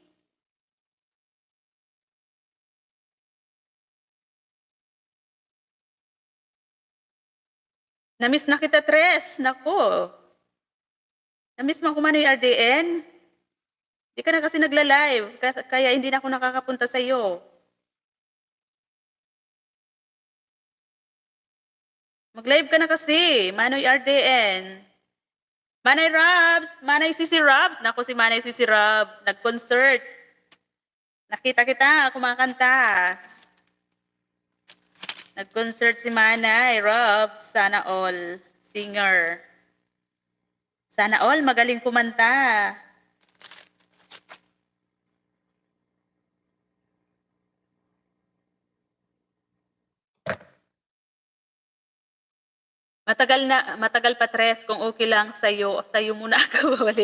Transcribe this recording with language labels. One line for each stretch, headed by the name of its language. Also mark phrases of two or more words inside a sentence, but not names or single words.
Filipino: Namiss na kita, Tres. Nako. Namiss mo ako man yung RDN. Di ka na kasi nagla-live, kaya hindi na ako nakakapunta sa iyo. Mag-live ka na kasi, Manoy RDN. Manay Robs, Manay Sisi Robs. Naku si Manay Sisi Robs, nag-concert. Nakita kita, kumakanta. Nag-concert si Manay Robs, sana all. Singer. Sana all magaling kumanta. Matagal pa Tres, kung okay lang sa'yo muna ako babalik.